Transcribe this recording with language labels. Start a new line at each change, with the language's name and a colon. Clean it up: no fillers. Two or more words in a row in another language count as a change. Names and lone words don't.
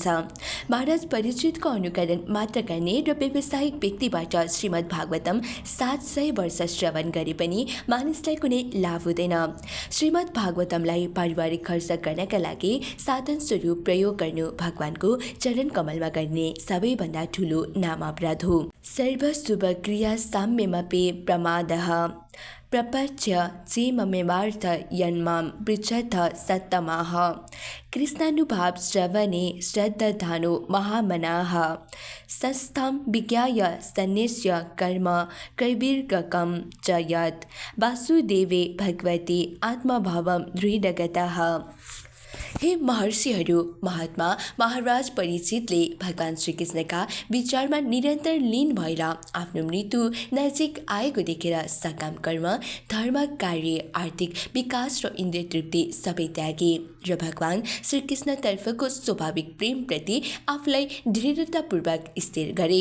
Nepali: महाराज परीक्षितको अनुकरण मात्र गर्ने र व्यावसायिक व्यक्तिबाट श्रीमद् भागवतम 700 वर्ष श्रवण गरे पनि मानिसलाई कुनै लाभ हुँदैन। श्रीमद् भागवतमलाई पारिवारिक खर्च गर्नका लागि साधन स्वरूप प्रयोग गर्नु भगवानको चरण कमलमा गर्ने सबैभन्दा ठुलो नाम अपराध हो।
Sanskrit: सर्वशुभ क्रिया साम्यमपि प्रमादः प्रपच्य चेममेवार्थ यन्मां पृच्छथ सत्तमाः कृष्णानुभाव श्रवणे श्रद्धानो महामनाः सस्थं विज्ञाय सन्न्यस्य कर्म कैर्विर्गकं च यत् वासुदेवे भगवती आत्मभावं दृढगतः।
Nepali: हे महर्षिहरू, महात्मा महाराज परीक्षितले भगवान श्रीकृष्णका विचारमा निरन्तर लीन भएर आफ्नो मृत्यु नजिक आएको देखेर सकाम कर्म, धर्म कार्य, आर्थिक विकास र इन्द्रिय तृप्ति सबै त्यागे र भगवान श्रीकृष्णतर्फको स्वाभाविक प्रेमप्रति आफूलाई दृढतापूर्वक स्थिर गरे।